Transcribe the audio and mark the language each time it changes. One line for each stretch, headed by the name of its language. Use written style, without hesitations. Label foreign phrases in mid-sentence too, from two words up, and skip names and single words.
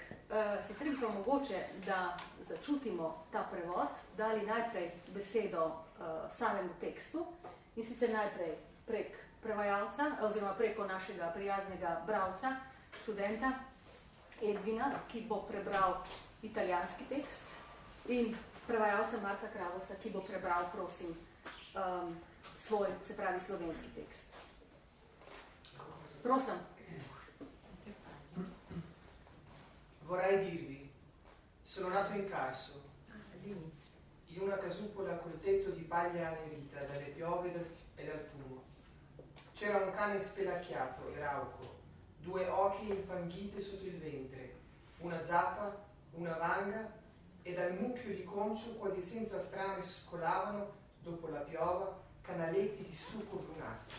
Slovenian: Sicer bi pa mogoče, da začutimo ta prevod, dali najprej besedo samemu tekstu in sicer najprej prek prevajalca oziroma preko našega prijaznega bralca, študenta Edvina, ki bo prebral italijanski tekst, in prevajalca Marka Kravosa, ki bo prebral, prosim, svoj, se pravi, slovenski tekst. Prosim.
Italian: Vorrei dirvi, sono nato in Carso, in una casupola col tetto di paglia annerita dalle piove e dal fumo. C'era un cane spelacchiato e rauco, 2 occhi infanghite sotto il ventre, una zappa, una vanga, e dal mucchio di concio quasi senza strame scolavano, dopo la piova, canaletti di succo brunastro.